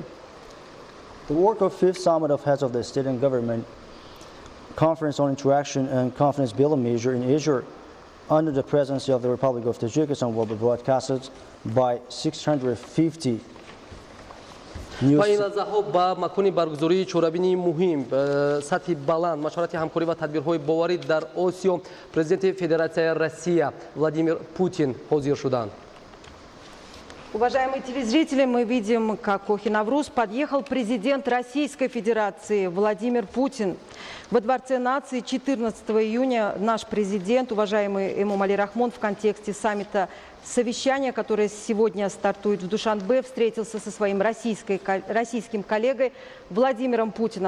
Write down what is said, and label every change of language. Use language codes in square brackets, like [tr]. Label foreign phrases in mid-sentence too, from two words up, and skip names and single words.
[en] The work of 5th Summit of Heads of the State and Government Conference on Interaction and Confidence Building Measure in Asia under the presidency of the Republic of Tajikistan will be broadcasted by 650 [tg] ва ин лаҳзаҳо ба макони баргузории чорабинии муҳим сатҳи баланд машварати ҳамкорӣ ва тадбирҳои боварӣ дар Осиё президенти Федератсияи Россия Владимир Путин ҳозир шуданд. [ru] Уважаемые телезрители, мы видим, как к Охи-Навруз подъехал президент Российской Федерации Владимир Путин. Во Дворце нации 14 июня наш президент, уважаемый Эмомали Рахмон, в контексте саммита совещания, которое сегодня стартует в Душанбе, встретился со своим российским коллегой Владимиром Путиным.